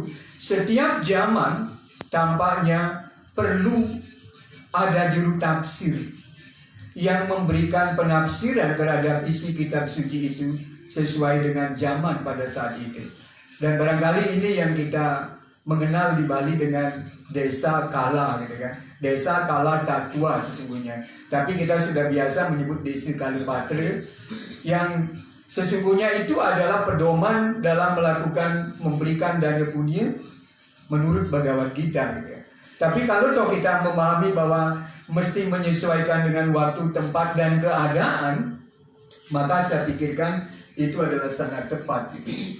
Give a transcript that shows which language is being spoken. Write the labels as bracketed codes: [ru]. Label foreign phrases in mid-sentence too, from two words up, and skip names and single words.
[id] Setiap zaman tampaknya perlu ada juru tafsir yang memberikan penafsiran terhadap isi kitab suci itu sesuai dengan zaman pada saat itu. Dan barangkali ini yang kita mengenal di Bali dengan desa kala, gitu kan? Desa kala tatua sesungguhnya. Tapi kita sudah biasa menyebut desa kalipatre, yang sesungguhnya itu adalah pedoman dalam melakukan memberikan dana punya menurut Bhagavad Gita, gitu ya. Tapi kalau toh kita memahami bahwa mesti menyesuaikan dengan waktu, tempat, dan keadaan, maka saya pikirkan itu adalah sangat tepat, gitu.